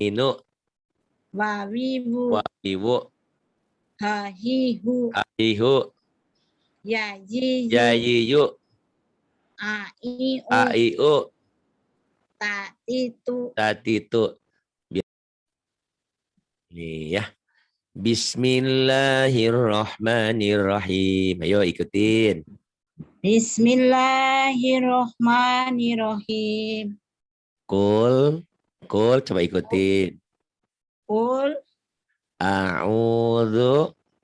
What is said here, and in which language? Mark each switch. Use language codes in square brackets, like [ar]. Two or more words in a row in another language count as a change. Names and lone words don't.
[ar] Wawibu. Hahihu. Yajiyu. Aiu. Tatitu. Tatitu. [id] Nih ya. [ar] بسم الله الرحمن الرحيم. [id] Ayo ikutin. [ar] بسم الله الرحمن الرحيم. [id] Kul. Kul coba ikutin. [ar] Kul A'udzu